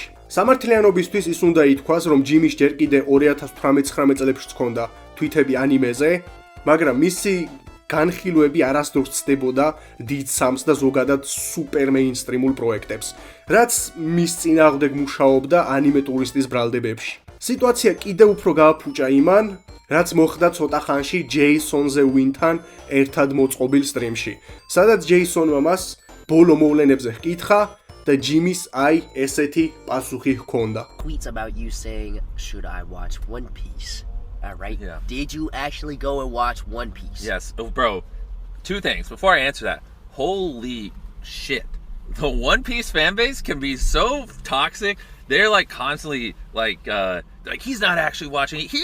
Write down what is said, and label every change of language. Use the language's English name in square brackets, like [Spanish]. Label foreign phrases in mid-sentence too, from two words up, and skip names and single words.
[Georgian] სამართლიანობისთვის ის უნდა ითქვას, რომ ჯიმის ჯერ კიდე 2018-19 წლებში ჰქონდა თვითები ანიმეზე, მაგრამ მისი განხილვები არასდროს ცდებოდა დიდ სამს და ზოგადად სუპერ მეინსტრიმულ პროექტებს, რაც მის წინააღმდეგ მუშაობდა ანიმე ტურისტის ბრალდებებში. სიტუაცია კიდევ უფრო გააფუჭა იმან, რაც მოხდა ცოტა ხანში ჯეისონზე ვინთან ერთად მოწყობილ სტრიმში, სადაც ჯეისონმა მას ბოლო მოვლენებზე ჰკითხა და ჯიმის აი ესეთი პასუხი ჰქონდა. [English] Tweets about you saying, should I watch One Piece? Right? Yeah. Did you actually go and watch One Piece? Yes. Oh, bro, two things. Before I answer that, holy shit. The One Piece fan base can be so toxic. They're like constantly like he's not actually watching it.